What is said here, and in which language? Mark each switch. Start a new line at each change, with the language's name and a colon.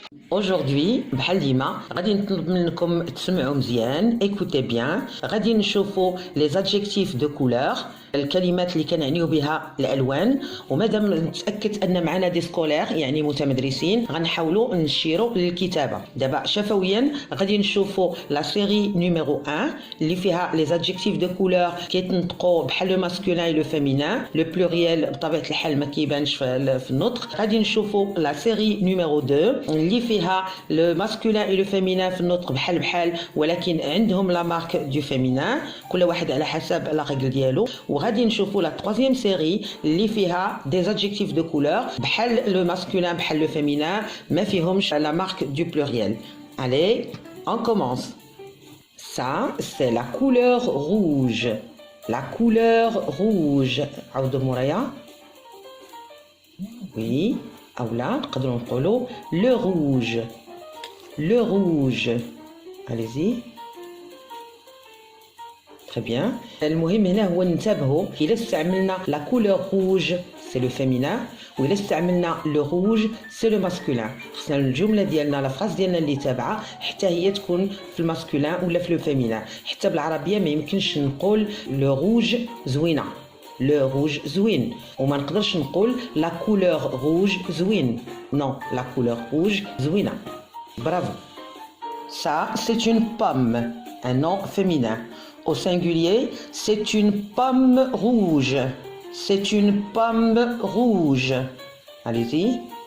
Arabic: Aujourd'hui, بحال ديما غادي نطلب منكم تسمعوا مزيان.
French: Écoutez bien.
Arabic: غادي نشوفوا
French: les adjectifs de couleur.
Arabic: الكلمات اللي كنعنيو بها الالوان، ومادام نتاكد ان معنا دي سكولير يعني متمدرسين غنحاولوا نشيروا للكتابه. دابا شفويا غادي نشوفوا لا سيري نيميرو 1 اللي فيها لي زادجيكتيف دو كولور كيتنطقوا بحال لو ماسكولين لو فيمينان. لو بلوريال بطبيعه الحال ما كيبانش في النطق. غادي نشوفوا لا سيري نيميرو 2 اللي فيها لو ماسكولين لو فيمينان في النطق بحال ولكن عندهم لا مارك دو فيمينان، كل واحد على حسب لا ريغل ديالو.
French: غادي نشوفوا لا troisième série اللي فيها des adjectifs de couleur بحال le masculin بحال le féminin ما فيهمش la marque du pluriel. Allez, on commence. Ça, c'est la couleur rouge. La couleur rouge.
Arabic: عاودوا مورايا.
French: Oui.
Arabic: أولا نقدروا نقولوا le rouge.
French: Le rouge. Allez-y. Très bien.
Arabic: المهم هنا هو ننتبهوا إلا استعملنا لا كولور روج سي لو فيمينان، وإلا استعملنا لو روج سي لو ماسكولين. خصنا الجملة ديالنا لا فراس ديالنا اللي تابعة حتى هي تكون في الماسكولين ولا في لو فيمينان. حتى بالعربية ما يمكنش نقول لو روج زوينة، لو روج زوين، وما نقدرش نقول لا كولور روج زوين. نو، لا كولور روج زوينة. برافو.
French: Ça, c'est une pomme, un nom féminin. Au singulier, c'est une pomme rouge. C'est une pomme rouge. Allez-y.